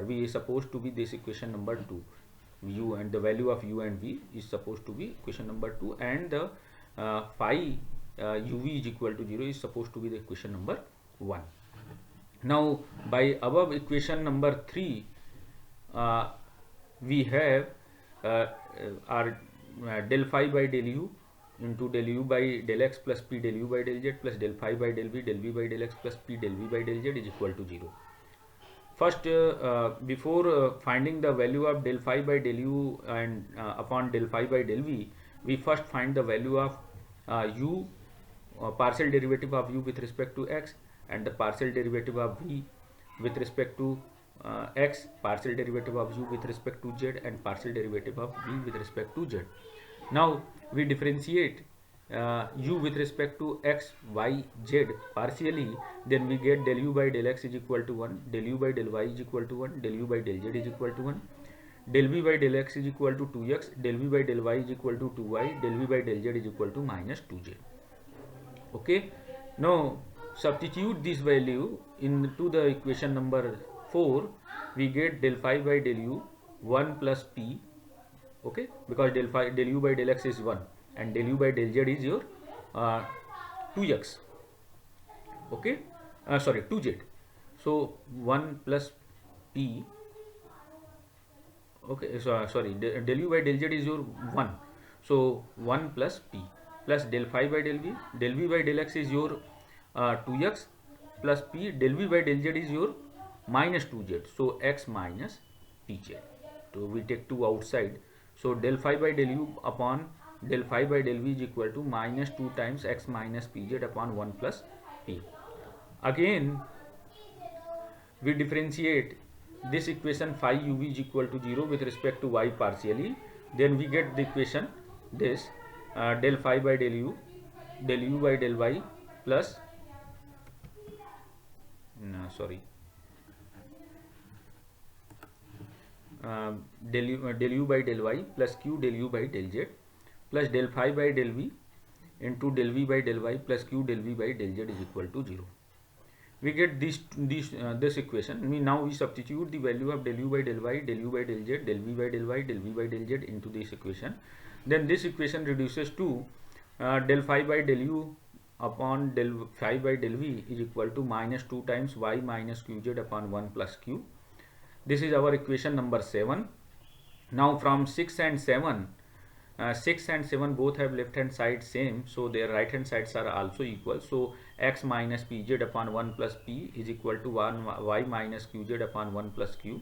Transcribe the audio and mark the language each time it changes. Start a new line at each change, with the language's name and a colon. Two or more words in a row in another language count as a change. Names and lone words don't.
English: V is supposed to be this equation number 2. U and the value of u and v is supposed to be equation number 2, and the phi uv is equal to 0 is supposed to be the equation number 1. Now by above equation number 3, we have our del phi by del u into del u by del x plus p del u by del z plus del phi by del v by del x plus p del v by del z is equal to 0. First, before finding the value of del phi by del u and upon del phi by del v, we first find the value of u, partial derivative of u with respect to x, and the partial derivative of v with respect to x, partial derivative of u with respect to z, and partial derivative of v with respect to z. Now we differentiate u with respect to x, y, z partially, then we get del u by del x is equal to 1, del u by del y is equal to 1, del u by del z is equal to 1, del v by del x is equal to 2x, del v by del y is equal to 2y, del v by del z is equal to minus 2z. Okay, now substitute this value into the equation number 4. We get del phi by del u 1 plus p. Okay, because del u by del x is 1 and del u by del z is your 2x. Okay, sorry, 2z. So 1 plus p. Okay, so sorry, del u by del z is your 1. So 1 plus p plus del phi by del v by del x is your 2x plus p, del v by del z is your minus 2z. So x minus pz. So we take 2 outside. So del phi by del u upon del phi by del v is equal to minus 2 times x minus pz upon 1 plus p. Again we differentiate this equation phi uv is equal to 0 with respect to y partially. Then we get the equation this del phi by del u by del y plus del u by del y plus q del u by del z plus del phi by del v into del v by del y plus q del v by del z is equal to 0. We get this equation. Now we substitute the value of del u by del y, del u by del z, del v by del y, del v by del z into this equation. Then this equation reduces to del phi by del u upon del phi by del v is equal to minus 2 times y minus qz upon 1 plus q. This is our equation number 7. Now from 6 and 7, 6 and 7 both have left hand side same, so their right hand sides are also equal. So x minus pz upon 1 plus p is equal to 1 y minus qz upon 1 plus q.